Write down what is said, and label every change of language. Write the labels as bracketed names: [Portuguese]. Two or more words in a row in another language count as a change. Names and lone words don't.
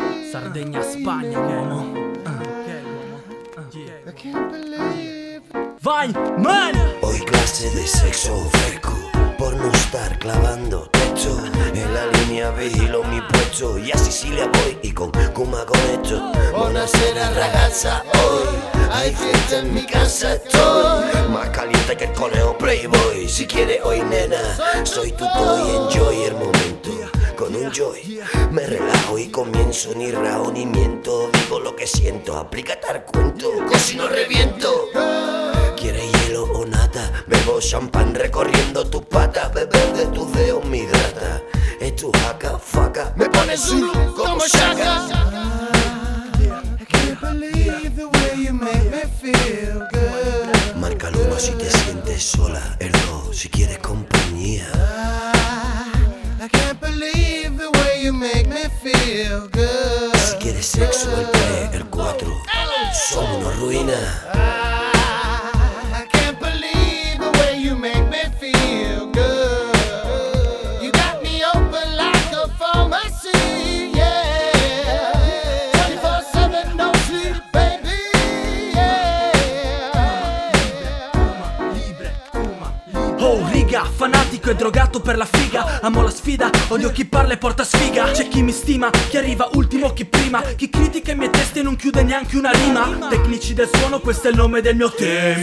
[Italian] Sardegna, Spagna, uomo. Vai, man. [Spanish] Hoy clase de sexo fresco, por no estar clavando techo. En la línea vigilo mi puesto y a Sicilia voy y con Kuma conecto. [Italian] Buonasera ragazza, [Spanish] hoy hay fiesta en mi casa estoy. Más caliente que el conejo Playboy. Si quiere hoy nena, soy tu toy, enjoy el momento. Con un joy me relajo y comienzo, ni rao ni miento. Digo lo que siento, aplícate al cuento, casi no reviento. ¿Quieres hielo o nata? Bebo champán recorriendo tus patas. Beber de tus dedos me hidrata. Es tu jaca, faca, me pones Zulu como Shaka. [English] I can't believe the way you make me feel good. [Spanish] Marca el 1 si te sientes sola, el 2 si quieres compañía. [English] I can't believe the way you make me feel good. [Spanish] Si quieres sexo, el 3, el 4, somos una ruina. [English] I can't believe the way you make me feel good. You got me open like a pharmacy, yeah. 24/7, no sleep, baby, yeah. [Italian] Oh riga, fanatico e drogato per la figa. Amo la sfida, odio chi parla e porta sfiga. C'è chi mi stima, chi arriva ultimo, chi prima. Chi critica i miei testi e non chiude neanche una rima. Tecnici del suono, questo è il nome del mio team.